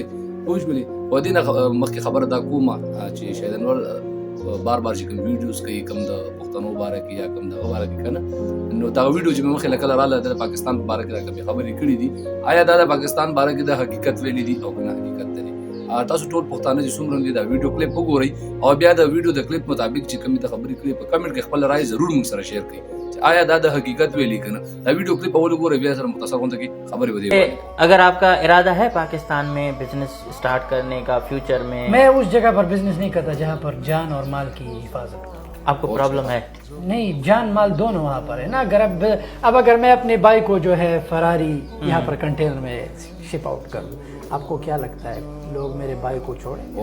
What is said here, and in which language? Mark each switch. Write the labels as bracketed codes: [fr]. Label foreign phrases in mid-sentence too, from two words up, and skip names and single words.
[ps] پوه شولې په دې نه مخکې خبره دا کومه چې شاید انور بار بار چې کوم ویډیوز کوي کوم د پښتنو باره کې یا کوم دغه باره کې که نه نو دا ویډیو چې مې مخکې له کله راله د پاکستان په باره کې دا کومې خبرې کړي دي آیا دا د پاکستان باره کې د حقیقت ویلي دي او که نه حقیقت دی تاسو ټول پښتانه چې څومره دي دا [en] ویډیو کلیپ [ps] وګورئ او بیا د ویډیو د کلیپ مطابق چې کومې ته خبرې کړي په کمنټ کې خپل رائے ضرور موږ سره شیر کړئ چې آیا دا د حقیقت ویلي که نه دا [en] ویډیو کلیپ [ps] اول وګورئ بیا سره مختصر غونډه کې خبرې به دې [ur] اگر آپ کا ارادہ ہے پاکستان میں [en] business start [ur] کرنے کا فیوچر میں میں اس جگہ پر بزنس نہیں کرتا جہاں پر جان اور مال کی حفاظت ہو. آپ کو پرابلم ہے نہیں جان مال دونوں وہاں پر ہے نا اگر اب اگر میں اپنے بائیک کو جو ہے فراری یہاں پر کنٹینر میں [en] ship out [ur] کر دوں آپ کو کیا لگتا ہے لوگ میرے بائیک کو چھوڑیں گے